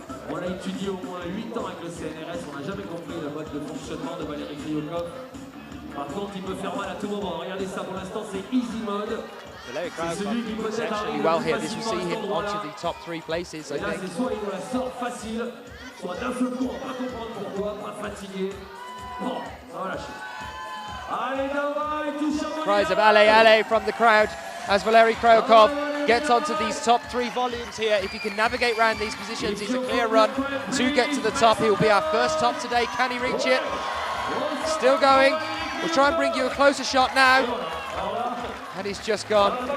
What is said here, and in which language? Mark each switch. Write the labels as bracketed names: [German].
[French] On a étudié au moins 8 ans avec le CNRS, on n'a jamais compris le mode de fonctionnement de Valery Kryukov. Par contre, il peut faire mal à tout moment. Regardez ça, pour l'instant, c'est easy mode. [English] Valery Kryukov exceptionally well here. This will see him onto the top 3 places, I think. [French] Soit il nous la sort facile, soit d'un seul coup, on va pas comprendre pourquoi, pas fatigué. Bon, ça va lâcher. Allez, Dawa, il touche à [English] Cries of [French] allez, allez [English] from the crowd as Valery Kryukov gets onto these top 3 volumes here. If he can navigate around these positions, he's a clear run to get to the top. He will be our first top today. Can he reach it? Still going. We'll try and bring you a closer shot now. And he's just gone.